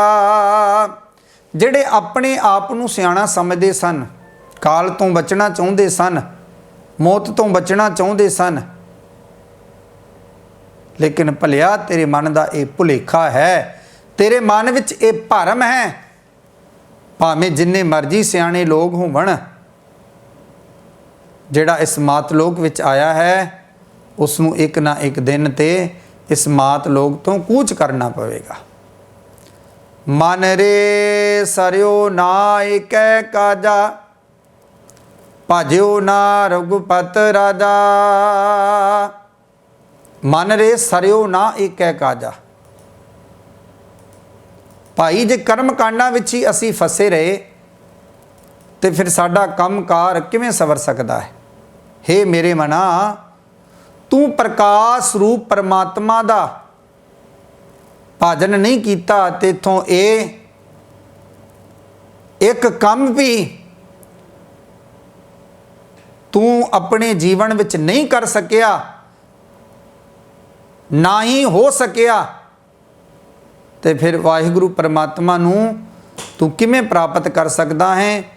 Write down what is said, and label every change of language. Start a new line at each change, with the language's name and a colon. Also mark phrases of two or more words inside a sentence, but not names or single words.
Punjabi: ਜਿਹੜੇ ਆਪਣੇ ਆਪ ਨੂੰ ਸਿਆਣਾ ਸਮਝਦੇ ਸਨ, ਕਾਲ ਤੋਂ ਬਚਣਾ ਚਾਹੁੰਦੇ ਸਨ, ਮੌਤ ਤੋਂ ਬਚਣਾ ਚਾਹੁੰਦੇ ਸਨ, ਲੇਕਿਨ ਭਲਿਆ ਤੇਰੇ ਮਨ ਕਾ ਯਹ ਭੁਲੇਖਾ ਹੈ, ਤੇਰੇ ਮਨ ਵਿਚ ਯੇ ਭਰਮ ਹੈ। ਭਾਵੇਂ ਜਿੰਨੇ ਮਰਜ਼ੀ ਸਿਆਣੇ ਲੋਕ ਹੋਵਣ, ਜਿਹੜਾ ਇਸ ਮਾਤਲੋਕ ਵਿਚ ਆਇਆ ਹੈ ਉਸਨੂੰ ਇਕ ਨਾ ਇਕ ਦਿਨ ਤੇ ਇਸ ਮਾਤਲੋਕ ਤੋਂ ਕੂਚ ਕਰਨਾ ਪਵੇਗਾ। ਮਨ ਰੇ ਸਰਿਓ ਨਾ ਏਕ ਕਾਜਾ, ਭਜਿਓ ਨਾ ਰਘੁਪਤ ਰਾਜਾ। ਮਨ ਰੇ ਸਰਿਓ ਨਾ ਏਕ ਕਾਜਾ। ਭਾਈ ਜੇ ਕਰਮ ਕਾਂਡਾਂ ਵਿਚ ਹੀ ਅਸੀਂ ਫਸੇ ਰਹੇ ਤਾਂ ਫਿਰ ਸਾਡਾ ਕੰਮ ਕਾਰ ਕਿਵੇਂ ਸਵਰ ਸਕਦਾ ਹੈ। ਹੇ ਮੇਰੇ ਮਨਾ, ਤੂੰ ਪ੍ਰਕਾਸ਼ ਰੂਪ ਪਰਮਾਤਮਾ ਦਾ ਭਜਨ ਨਹੀਂ ਕੀਤਾ, ਤੈਥੋਂ ਇਕ ਕੰਮ ਵੀ ਤੂੰ ਆਪਣੇ ਜੀਵਨ ਵਿਚ ਨਹੀਂ ਕਰ ਸਕਿਆ, ਨਾ ਹੀ ਹੋ ਸਕਿਆ, ਤਾਂ ਫਿਰ ਵਾਹਿਗੁਰੂ ਪਰਮਾਤਮਾ ਨੂੰ ਤੂੰ ਕਿਵੇਂ ਪ੍ਰਾਪਤ ਕਰ ਸਕਦਾ ਹੈ।